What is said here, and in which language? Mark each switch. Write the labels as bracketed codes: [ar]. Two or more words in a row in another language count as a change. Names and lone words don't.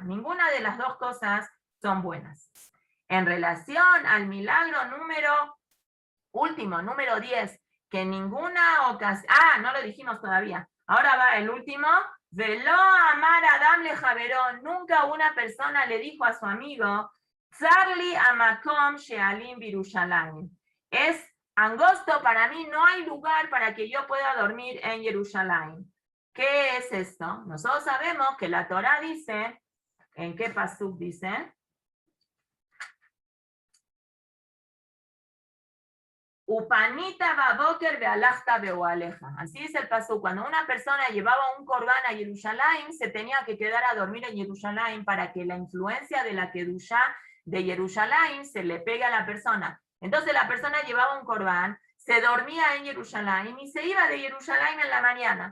[es] Ninguna de las dos cosas son buenas. En relación al milagro número 10, que en ninguna ocasión, no lo dijimos todavía, ahora va el último, [he] ולא אמר אדם לחברו, [es] nunca una persona le dijo a su amigo, [he] צר לי המקום שאלין בירושלים, [es] es angosto para mí, no hay lugar para que yo pueda dormir en Jerusalén. ¿Qué es esto? Nosotros sabemos que la Torah dice, ¿en qué pasuk dice? [he] ופנית בבקר והלכת לאהליך. [es] Así es el pasuk. Cuando una persona llevaba un corbán a Jerusalén, se tenía que quedar a dormir en Jerusalén para que la influencia de la kedushá de Jerusalén se le pegue a la persona. Entonces la persona llevaba un corbán, se dormía en Jerusalén y se iba de Jerusalén en la mañana.